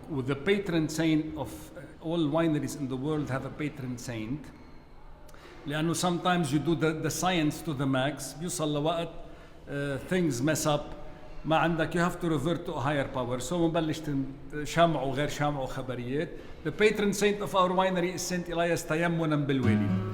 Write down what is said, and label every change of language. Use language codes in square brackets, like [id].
[en] The patron saint of all wineries in the world have a patron saint. [ar] لأنه [en] sometimes you do the science to the max. [ar] بيوصل لوقت [en] things mess up. [ar] ما عندك [en] you have to revert to a higher power. [ar] So بنبلش شمع وغير شمع وخبريات. [en] The patron saint of our winery is Saint Elias [ar] تيمنا بالوالي.